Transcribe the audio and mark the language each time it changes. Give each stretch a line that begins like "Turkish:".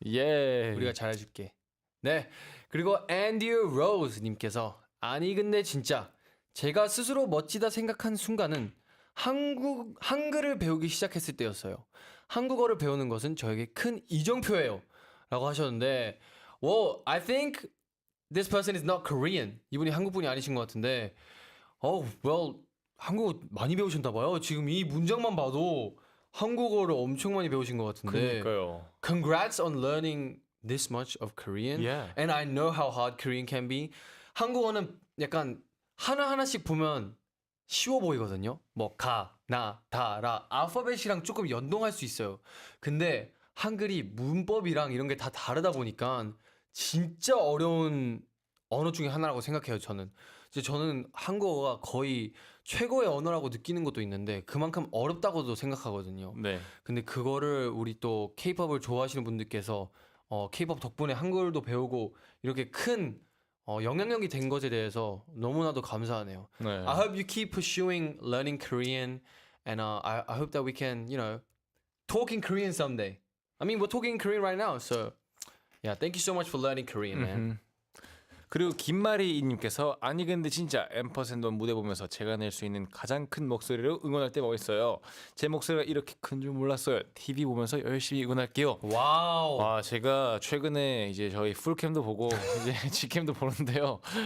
Korean: 예 우리가 잘해줄게. 네. 그리고 앤디어 로즈님께서 아니 근데 진짜 제가 스스로 멋지다 생각한 순간은 한글을 배우기 시작했을 때였어요. 한국어를 배우는 것은 저에게 큰 이정표예요. 라고 하셨는데
English: well, I think this person is not Korean.
Korean: 이분이 한국분이 아니신 것 같은데 well, 한국어 많이 배우셨나 봐요. 지금 이 문장만 봐도 한국어를 엄청 많이 배우신 것 같은데 그러니까요.
English: Congrats on learning this much of Korean. Yeah. And I know how hard Korean can be.
Korean: 한국어는 약간 하나하나씩 보면 쉬워 보이거든요. 뭐 가, 나, 다, 라 알파벳이랑 조금 연동할 수 있어요. 근데 한글이 문법이랑 이런 게 다 다르다 보니까 진짜 어려운 언어 중에 하나라고 생각해요. 저는 한국어가 거의 최고의 언어라고 느끼는 것도 있는데 그만큼 어렵다고도 생각하거든요. 네. 근데 그거를 우리 또 K-팝을 좋아하시는 분들께서 K-팝 덕분에 한글도 배우고 이렇게 큰 영향력이 된 것에 대해서 너무나도 감사하네요. 네.
English: I hope you keep pursuing learning Korean, and I hope that we can, talk in Korean someday. I mean, we're talking in Korean right now, so yeah, thank you so much for learning Korean, man.
Korean: 그리고 김마리님께서 아니 근데 진짜 앰퍼센드 무대 보면서 제가 낼 수 있는 가장 큰 목소리로 응원할 때가 있어요. 제 목소리가 이렇게 큰 줄 몰랐어요. TV 보면서 열심히 응원할게요. 와우. 와 제가 최근에 이제 저희 풀캠도 보고 이제 G캠도 보는데요.